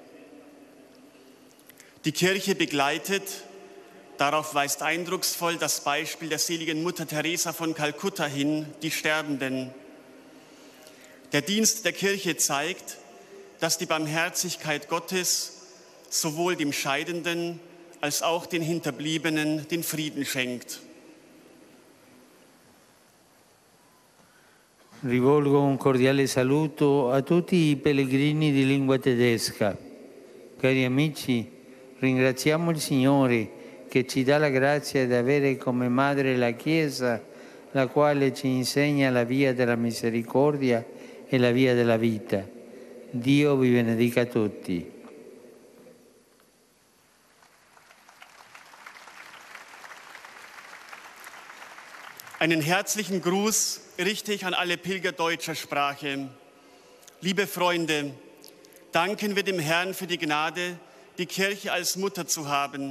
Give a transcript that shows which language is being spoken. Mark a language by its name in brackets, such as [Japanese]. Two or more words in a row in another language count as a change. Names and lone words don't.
[German] Die Kirche begleitet, darauf weist eindrucksvoll das Beispiel der seligen Mutter Teresa von Kalkutta hin, die Sterbenden. Der Dienst der Kirche zeigt, dass die Barmherzigkeit Gottes sowohl dem Scheidenden als auch den Hinterbliebenen den Frieden schenkt. [Italian] Rivolgo un cordiale saluto a tutti i pellegrini di lingua tedesca. Cari amici, ringraziamo il Signore che ci dà la grazia di avere come madre la Chiesa, la quale ci insegna la via della misericordia e la via della vita. Dio vi benedica tutti. [German] Einen herzlichen Gruß richte ich an alle Pilger deutscher Sprache. Liebe Freunde, danken wir dem Herrn für die Gnade, die Kirche als Mutter zu haben.